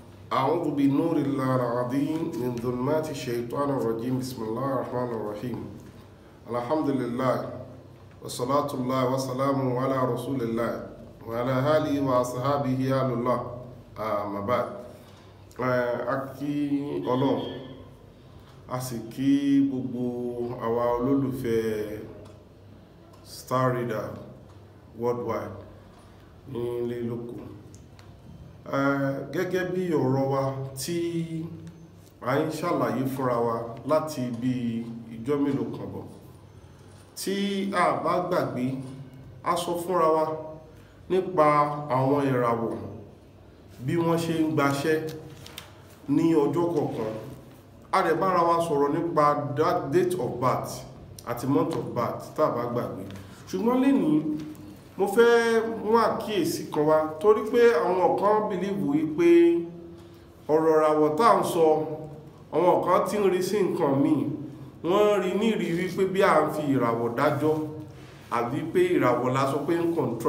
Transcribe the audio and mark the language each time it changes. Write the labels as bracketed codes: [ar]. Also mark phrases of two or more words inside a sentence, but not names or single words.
[ar] أعوذ بنور الله العظيم من ظلمات الشيطان الرجيم بسم الله الرحمن الرحيم الحمد لله والصلاة الله وسلامه على رسول الله وعلى آله وأصحابه أهل الله أما بعد [yo] akí Ọlọ́run a sì kí gbogbo àwa olólùfẹ́ Star Reader worldwide ní ilé lóko gẹ́gẹ́ bí ọ̀rọ̀ wa tí a ń ṣàlàyé fúnra wa láti bí ìjọ́ mélòó kan bọ̀ tí a bá gbàgbé a sọ fúnra wa nípa àwọn ìràwọ̀ bí wọ́n ṣe ń gbaṣẹ́ ní ọjọ́ kọ̀ọ̀kan a dẹ̀ bára wa sọ̀rọ̀ nípa [en] date of birth [yo] àti [en] month of birth [yo] tá a bá gbàgbé ṣùgbọ́n lénìí mo fẹ́ mú àkíyèsí kan wá torí pé àwọn kan bìlíìfù wípé ọ̀rọ̀ ìràwọ̀ tá à ń sọ àwọn kan tí ń rí sí nǹkan míì wọ́n rí ní ìrí wípé bí à ń fi ìràwọ̀ dájọ́ àbí pé ìràwọ̀ la sọ pé ń control